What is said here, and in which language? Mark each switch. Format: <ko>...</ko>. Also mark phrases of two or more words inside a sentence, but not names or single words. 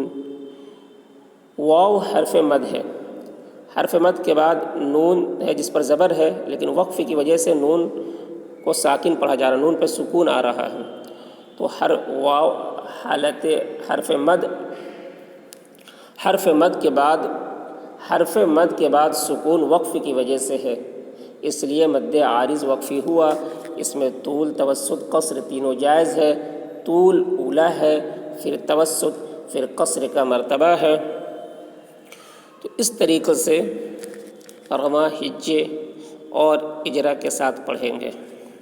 <ur>واو حرف مد ہے، حرف مد کے بعد نون ہے جس پر زبر ہے، لیکن وقف کی وجہ سے نون کو ساکن پڑھا جا رہا ہے، نون پہ سکون آ رہا ہے، تو واو حالت حرف مد کے بعد سکون وقف کی وجہ سے ہے، اس لیے مد عارض وقفی ہوا۔ اس میں طول، توسط، قصر تینوں جائز ہے۔ طول اولا ہے، پھر توسط، پھر قصر کا مرتبہ ہے۔ تو اس طریقے سے رواں، ہجے اور اجرا کے ساتھ پڑھیں گے۔</ur>